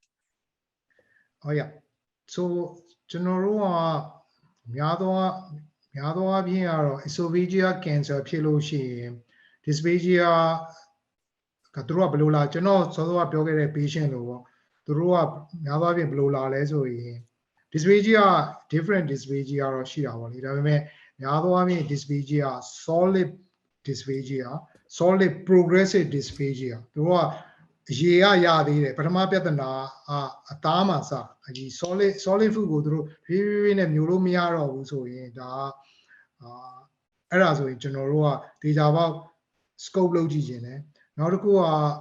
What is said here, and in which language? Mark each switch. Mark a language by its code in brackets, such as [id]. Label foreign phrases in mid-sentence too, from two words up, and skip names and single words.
[my] ဟုတ်ရ so ကျွန်တော်တို့ကများသောအားဖြင့်ကတော့ [en] esophageal cancer [my] ဖြစ်လို့ရှိရင် dysphagia ကသူတို့ကဘယ်လိုလာကျွန်တော်စောစောကပြော ခဲ့တဲ့ patient လို့ပေါ့သူတို့ကများသောအားဖြင့်ဘယ်လိုလာလဲဆိုရင် dysphagia [en] different dysphagia [my] တော့ရှိတာပေါ့လေဒါပေမဲ့များသောအားဖြင့် [en] dysphagia solid dysphagia solid progressive dysphagia [my] သူတို့ကအရေရသေးတယ်ပထမပြဿနာအသားမှာစဒီ [en] solid food [my] ကိုသူတို့ဖြည်းဖြည်းနဲ့မျိုးလို့မရတော့ဘူးဆိုရင်ဒါအဲ့ဒါဆိုရင်ကျွန်တော်တို့ကဒေတာပေါက် scope လုပ်ကြည့်ခြင်းတယ်နောက်တစ်ခုက